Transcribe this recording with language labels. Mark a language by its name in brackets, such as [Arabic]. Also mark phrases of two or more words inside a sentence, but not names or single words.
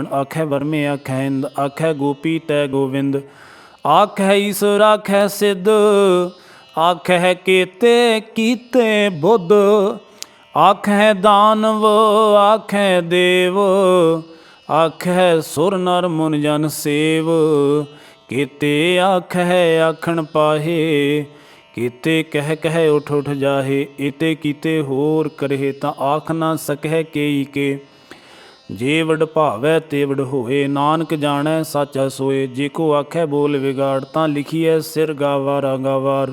[Punjabi] ਆਖੈ ਵਰਮੇ ਆਖੈ ਇੰਦ, ਆਖੈ ਗੋਪੀ ਤੈ ਗੋਵਿੰਦ। ਆਖੈ ਈਸ਼ਵਰ ਆਖੈ ਸਿੱਧ, ਆਖੈ ਕੇਤੇ ਕੀਤੇ ਬੁੱਧ। ਆਖੈ ਦਾਨਵ ਆਖੈ ਦੇਵ, ਆਖੈ ਸੁਰ ਨਰ ਮੁਨ ਜਨ ਸੇਵ। ਕੇਤੇ ਆਖੈ ਆਖਣ ਪਾਹੇ, ਕੇਤੇ ਕਹ ਕਹ ਉਠ ਉਠ ਜਾਹੇ। ਏਤੇ ਕੀਤੇ ਹੋਰ ਕਰਹੇ, ਤਾਂ ਆਖ ਨਾ ਸਕਹ ਕੇਈ ਕੇ। ਜੇ ਵਡ ਭਾਵੈ ਤੇ ਵਡ ਹੋਏ, ਨਾਨਕ ਜਾਣੈ ਸਾਚਾ ਸੋਏ। ਜੇ ਕੋ ਆਖੈ ਬੋਲ ਵਿਗਾੜ, ਤਾਂ ਲਿਖੀਏ ਸਿਰ ਗਾਵਾਰਾ ਗਾਵਾਰ।